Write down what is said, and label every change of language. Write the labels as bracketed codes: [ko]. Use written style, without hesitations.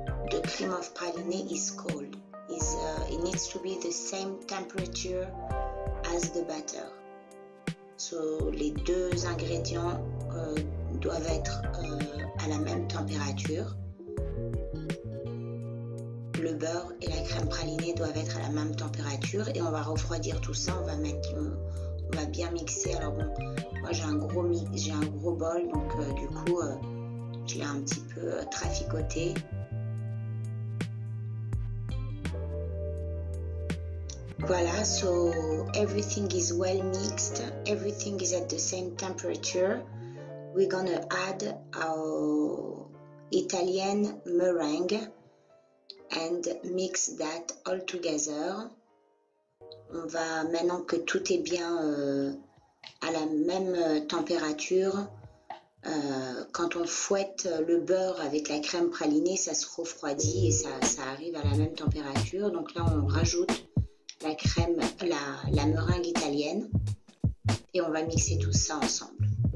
[en] the cream of praline is cold. It needs to be the same temperature as the butter. [fr] So les deux ingrédients doivent être à la même température. Le beurre et la crème pralinée doivent être à la même température et on va refroidir tout ça. On va bien mixer. Alors bon, moi j'ai un gros bol, donc du coup je l'ai un petit peu traficoté. [en] Voilà, so everything is well mixed, everything is at the same temperature. We're gonna add our Italian meringue and mix that all together. [fr] On va, maintenant que tout est bien à la même température, quand on fouette le beurre avec la crème pralinée, ça se refroidit et ça arrive à la même température. Donc là, on rajoute la crème, la meringue italienne et on va mixer tout ça ensemble.